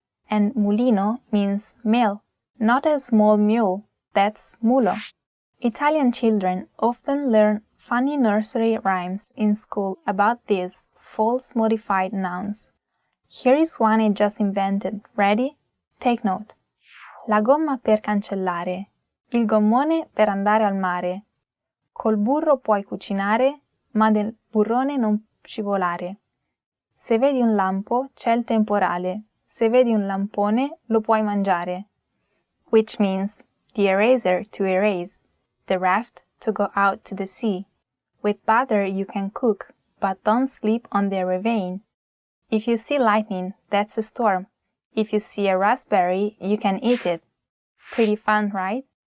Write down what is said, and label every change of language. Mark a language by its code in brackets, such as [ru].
[en] And mulino means mill, not a small mule, that's mulo. Italian children often learn funny nursery rhymes in school about these false modified nouns. Here is one I just invented. Ready? Take note. [it] La gomma per cancellare, il gommone per andare al mare. Col burro puoi cucinare, ma del burrone non scivolare. Se vedi un lampo, c'è il temporale. Se vedi un lampone, lo puoi mangiare. [en] Which means the eraser to erase, the raft to go out to the sea. With butter you can cook, but don't sleep on the ravine. If you see lightning, that's a storm. If you see a raspberry, you can eat it. Pretty fun, right?